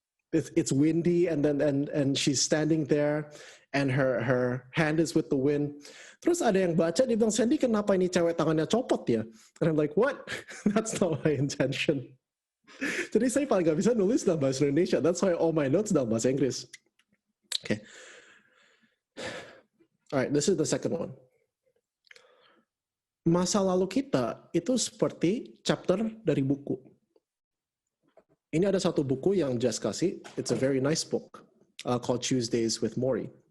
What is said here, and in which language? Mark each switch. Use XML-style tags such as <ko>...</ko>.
<en>It's windy and she's standing there and her hand is with the wind.</en> <id>Terus ada yang baca, dia bilang, Sandy, kenapa ini cewek tangannya copot ya?</id> <en>And I'm like, what? That's not my intention.</en> <id>Jadi saya paling gak bisa nulis dalam bahasa Indonesia.</id> <en>That's why all my notes</en> <id>dalam bahasa Inggris.</id> <en>Okay. Alright, this is the second one.</en> <id>Masa lalu kita itu seperti chapter dari buku. Ini ada satu buku yang Jess kasih.</id> <en>It's a very nice book called Tuesdays with Morrie.</en>